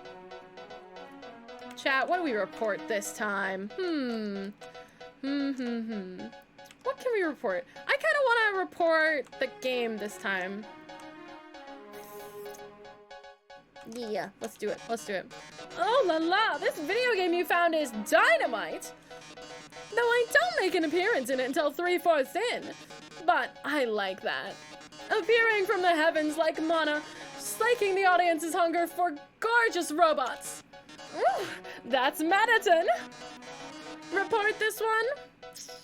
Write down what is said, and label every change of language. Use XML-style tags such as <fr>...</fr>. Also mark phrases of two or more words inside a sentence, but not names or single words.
<en>Chat, what do we report this time? What can we report? I kind of want to report the game this time. Yeah. Let's do it. Let's do it. Oh la la, this video game you found is dynamite! Though I don't make an appearance in it until 3/4 in. But I like that. Appearing from the heavens like Mana, slaking the audience's hunger for gorgeous robots. Ooh, that's Mediton! Report this one?</en>